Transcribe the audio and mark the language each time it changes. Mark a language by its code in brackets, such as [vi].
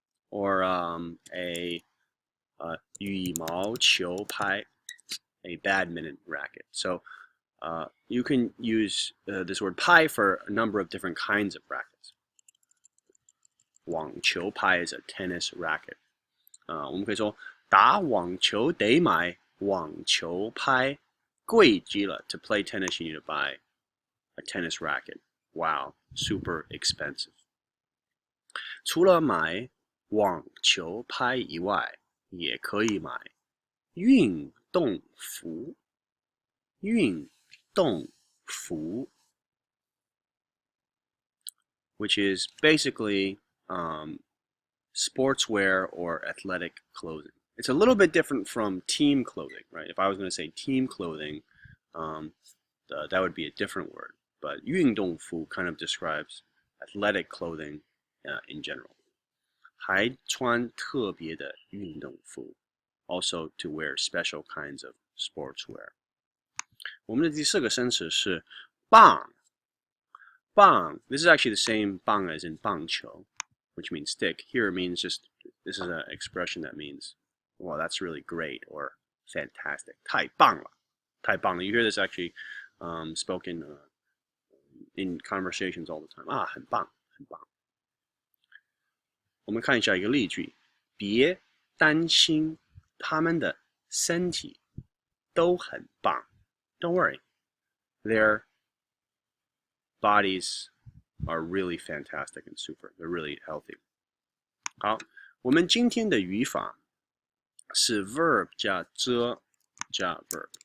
[en] Or a 羽毛球拍, a badminton racket. So you can use this word pai for a number of different kinds of rackets. 网球拍 is a tennis racket. [zh] 我们可以说打网球得买网球拍，贵极了。 [en] To play tennis, you need to buy a tennis racket. Wow, super expensive. [zh] 除了买网球拍以外，也可以买运动服。 [en] 运动服 which is basically sportswear or athletic clothing. It's a little bit different from team clothing, right? If I was going to say team clothing, that would be a different word. But 运动服 kind of describes athletic clothing in general. [zh] 还穿特别的运动服 [en] also to wear special kinds of sportswear. [zh] 我们的第四个生词是棒。 [en] 棒 this is actually the same 棒 as in 棒球, which means stick. Here it means just, this is an expression that means, well, that's really great or fantastic. [zh] 太棒了，太棒了. [en] You hear this actually spoken in conversations all the time. [zh] 很棒，很棒。我们看一下一个例句，别担心，他们的身体都很棒。 [en] Don't worry, their bodies are really fantastic and super. They're really healthy. [zh] 好，我们今天的语法是 verb 加遮加 verb.